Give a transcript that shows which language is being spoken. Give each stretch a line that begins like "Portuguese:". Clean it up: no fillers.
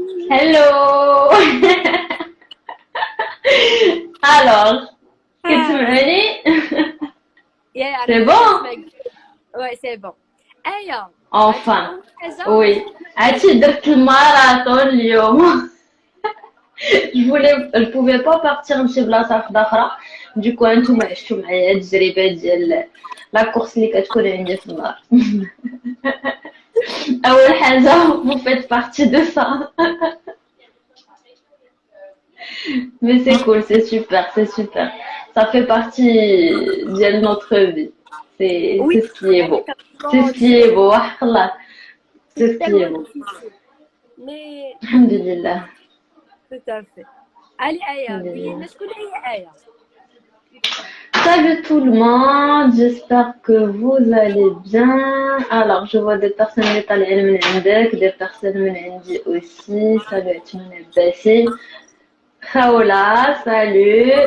English: Hello.
French: Alors,
Arabic: كتسمعوني؟
French: C'est bon? Ouais, c'est bon. Aya. Enfin. Oui.
Arabic: عرفتي درت الماراثون اليوم.
French: je pouvais pas partir
Arabic: نمشي بلاصه واحده اخرى. دوكو انتم عشتوا معايا التجربه ديال لا كورس اللي كتكون عندي في النهار. اول حاجه
French: vous faites partie de ça. Mais c'est cool, c'est super, c'est super. Ça fait partie de notre vie. C'est ce qui est beau. C'est ce qui est beau. Allah. C'est ce qui est beau. Mais
Arabic: Alhamdulillah.
French: tout à fait.
Arabic: Allez Aya, قولي شكون هي Aya.
French: Salut tout le monde, j'espère que vous allez bien. Alors, je vois des personnes italiennes des personnes m'indi aussi. Salut Etmene Bassi. Khaola, salut.